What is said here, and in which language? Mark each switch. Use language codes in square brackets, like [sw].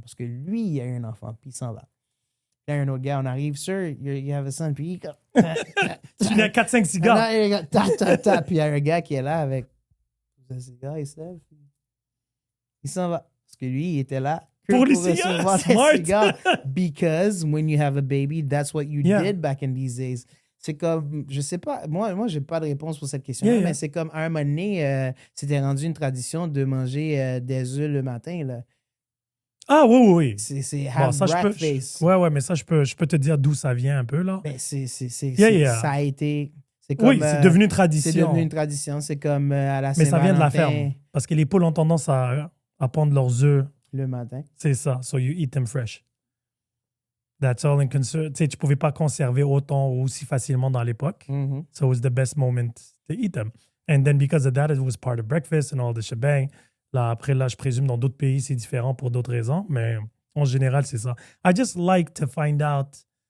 [fr] Parce que lui, il a eu un enfant, puis il s'en va. Puis il y a un autre gars, on arrive, [en] sir, you have a son. [fr] Puis il comme... Tu as 4-5 cigares. Puis il y a un gars qui est là avec un cigare, il se lève. Il s'en va. Parce que lui, il était là pour les cigares. [en] Smart. Because when you have a baby, that's what you did back in these days. [fr] C'est comme, je sais pas, moi j'ai pas de réponse pour cette question-là, mais c'est comme, à un moment donné, c'était rendu une tradition de manger des œufs le matin, là. Ah, oui. C'est [en] have breakfast. [fr] Ouais, mais ça, je peux te dire d'où ça vient un peu, là. Ben, ça a été... Comme, c'est devenu une tradition. C'est devenu une tradition, c'est comme à la Saint-Valentin. Mais ça vient de la ferme, parce que les poules ont tendance à pondre leurs œufs. Le matin. C'est ça, [en] so you eat them fresh. That's all in concern. [fr] Tu sais, tu pouvais pas conserver autant ou aussi facilement dans l'époque. Mm-hmm. [en] So it was the best moment to eat them. And then because of that, it was part of breakfast and all the shebang. [fr] Après, je présume dans d'autres pays, c'est différent pour d'autres raisons. Mais en général, c'est ça. [en] I just like to find out